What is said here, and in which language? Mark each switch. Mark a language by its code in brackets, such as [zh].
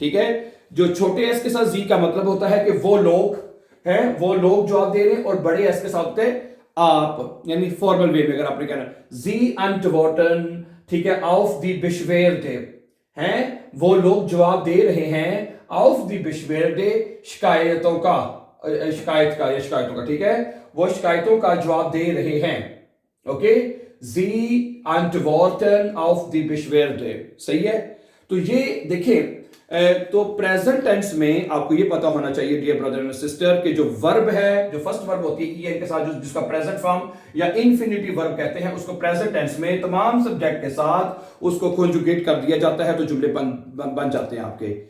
[hi] ठीक है, जो छोटे एस के साथ जी का मतलब होता है कि वो लोग हैं, वो लोग जवाब दे रहे हैं, और बड़े एस के साथ होते हैं आप, यानी फॉर्मल वे में अगर आपने कहना जी antworten, ठीक है, [de] auf die Beschwerde, [hi] हैं, वो लोग जवाब दे रहे हैं। [de] auf die Beschwerde, [hi] शिकायतों का, शिकायत का या शिकायतों का। ठीक है, वो शिकायतों का जवाब दे रहे हैं। Okay, [de] sie antworten auf die Beschwerde, [hi] सही है। तो ये देखिए, तो प्रेजेंट टेंस में आपको ये पता होना चाहिए डियर ब्रदर एंड सिस्टर कि जो वर्ब है, जो फर्स्ट वर्ब होती है ई के साथ, जिसका प्रेजेंट फॉर्म या इन्फिनिटिव वर्ब कहते हैं, उसको प्रेजेंट टेंस में तमाम सब्जेक्ट के साथ उसको कॉन्जुगेट कर दिया जाता है, तो जुमले बन जाते हैं आपके।